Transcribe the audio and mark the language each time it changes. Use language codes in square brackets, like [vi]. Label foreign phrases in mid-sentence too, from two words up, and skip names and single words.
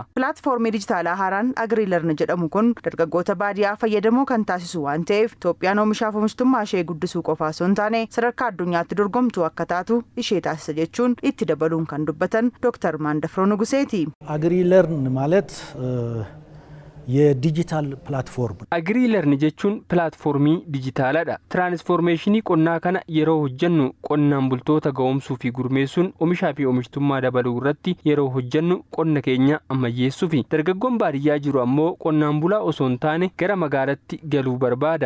[om] Platformii dijitaalaa haaraan Agriilearn jedhamu kun dargaggoota baadiyyaa fayyadamoo kan taasisu waan ta'eef Itoophiyaan oomishaaf oomishtummaa ishee guddisuu qofaa osoo hin taane sadarkaa addunyaatti dorgomtuu akka taatu ishee taasisa jechuun itti dabaluun kan dubbatan Dr. Maandafroo Nuguseeti. [am] Agriilearn ማለት የዲጂታል ፕላትፎርም [om] Agriilearn jechuun pilaatfoormii dijitaalaadha. Tiraansformeeshinii qonnaa kana yeroo hojjennu qonnaan bultoota ga'oomsuu fi gurmeessuun oomishaa fi oomishtummaa dabaluu irratti yeroo hojjennu qonna keenya ammayyeessuu fi dargaggoon baadiyyaa jiru ammoo qonnaan bulaa osoo hin taane gara magaalaatti galuu barbaada.